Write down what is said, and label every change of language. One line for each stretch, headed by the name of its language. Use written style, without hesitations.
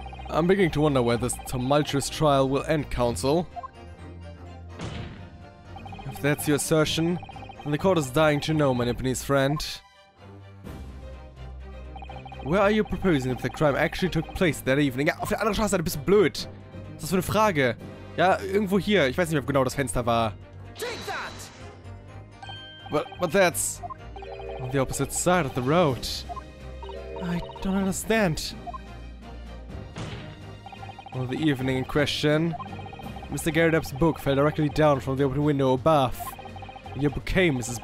English: I'm beginning to wonder where this tumultuous trial will end, Counsel. If that's your assertion, then the court is dying to know, my Japanese friend. Where are you proposing that the crime actually took place that evening?
German: Ja, auf der anderen Straßenseite, bist du blöd. Was ist das für eine Frage? Ja, irgendwo hier. Ich weiß nicht, ob genau das Fenster war.
English: But that's on the opposite side of the road. I don't understand. On the evening in question, Mr. Garrett's book fell directly down from the open window above. Your bouquet, Mrs.